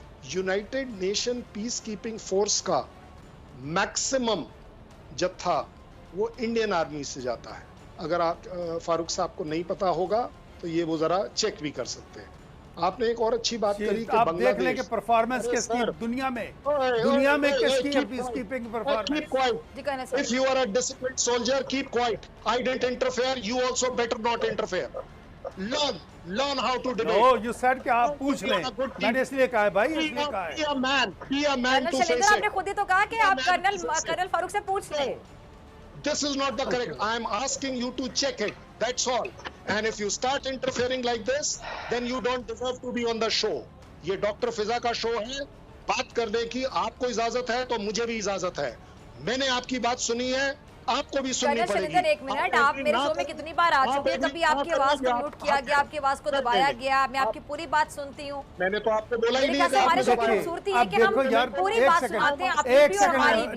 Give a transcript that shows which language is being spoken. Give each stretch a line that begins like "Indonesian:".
Hindi: United nation peace keeping force का maximum जत्था वो इंडियन आर्मी से जाता है। अगर आप फारूक साहब को नहीं पता होगा तो ये वो जरा चेक भी कर सकते हैं। आपने एक और अच्छी बात करी कि आप देख लें कि परफॉर्मेंस किसकी दुनिया में किसकी peace keeping performance.
English: If you are a disciplined soldier, keep quiet. I didn't interfere. You also better not interfere. Learn how to debate. No, you said
Hindi: कि आप पूछ लें। मैंने इसलिए कहा है भाई, इसलिए कहा है।
English: Be a man to face it.
Hindi: आपने खुद ही तो कहा कि आप कर्नल फारूक से पूछ लें।
English: This is not the correct. I am asking you to check it. That's all. And if you start interfering like this, then you don't deserve to be on the show.
Hindi: ये doctor फिजा का show है। बात करने की आपको इजाजत है तो मुझे भी इजाजत है। मैंने आपकी बात सुनी है, आपको भी सुननी पड़ेगी। एक मिनट, आप मेरे शो में कितनी बार आ चुके हैं? कभी आपकी आवाज को म्यूट किया गया, आपकी आवाज को दबाया गया, मैं आपकी पूरी बात सुनती हूँ। मैंने तो आपको बोला ही नहीं। हमारे शो की खूबसूरती है कि हम पूरी बात सुनाते हैं, आपकी भी और हमारी भी।